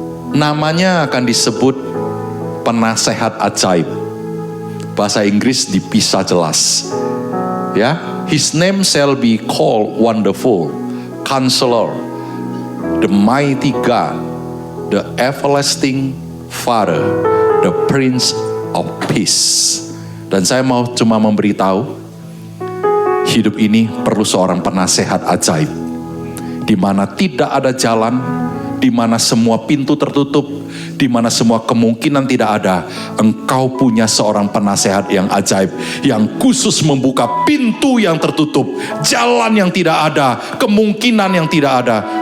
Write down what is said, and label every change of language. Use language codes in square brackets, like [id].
[id] Namanya akan disebut penasehat ajaib. Bahasa Inggris dipisah jelas. [en] Ya, his name shall be called Wonderful, Counselor, the Mighty God, the Everlasting Father, the Prince of Peace. [id] Dan saya mau cuma memberitahu, hidup ini perlu seorang penasehat ajaib, di mana tidak ada jalan, di mana semua pintu tertutup, di mana semua kemungkinan tidak ada. Engkau punya seorang penasehat yang ajaib, yang khusus membuka pintu yang tertutup, jalan yang tidak ada, kemungkinan yang tidak ada.